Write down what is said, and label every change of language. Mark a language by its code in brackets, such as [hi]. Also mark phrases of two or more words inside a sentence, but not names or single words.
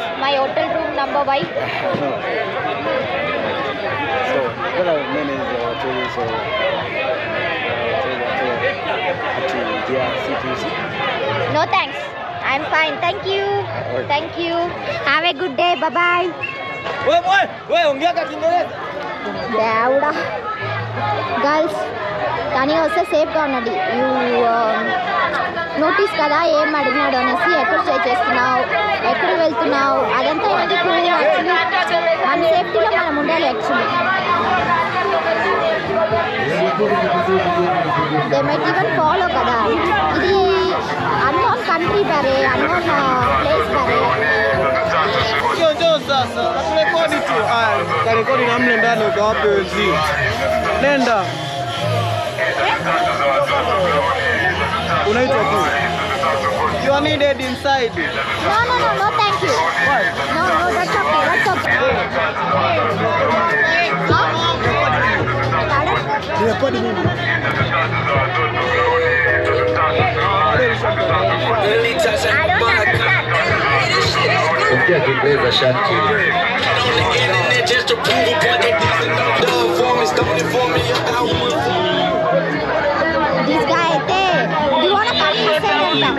[en] My hotel room number. Why? No. So, what our name is Terry, so No thanks. I'm fine. Thank you. Thank you. Have a good day. Bye bye. [sw] Wewe ongea kwa Kiingereza. [te] దేవుడా గర్ల్స్ కానీ వస్తే సేఫ్గా ఉండండి నోటీస్ కదా ఏం అడిగినాడు అనేసి ఎక్కడ స్టే చేస్తున్నావు ఎక్కడ వెళ్తున్నావు అదంతా ఎందుకు యాక్చువల్లీ మన సేఫ్టీలో మనం ఉండాలి [en] actually they might even follow [te] కదా ఇది [en] unknown country [te] బారే [en] unknown place [te] బారే [sw] Njoo sasa, turekodi tu. Karekodi na mle ndani ukawape wenzio. Nenda. Unaitwa tu. [en] You are needed inside. No, thank you. Why? No, that's okay. [sw] Nirekodi mimi. [en] I don't understand. [sw] Ongea Kiingereza shati. [en] This guy, hey, do you want to come inside?